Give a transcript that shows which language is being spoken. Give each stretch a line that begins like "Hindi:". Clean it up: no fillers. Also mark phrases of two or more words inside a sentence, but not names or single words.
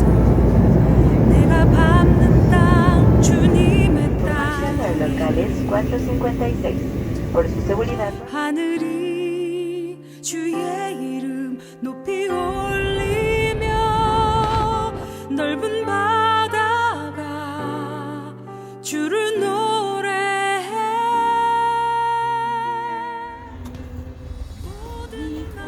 Korean: 내가 밟는 땅 주님의
Spanish: Información
Korean: 땅.
Spanish: al locales 456. Por su seguridad.
Korean: 하늘이 주의 이름 높이 올리며 넓은 바다가 주를 노래해. 모든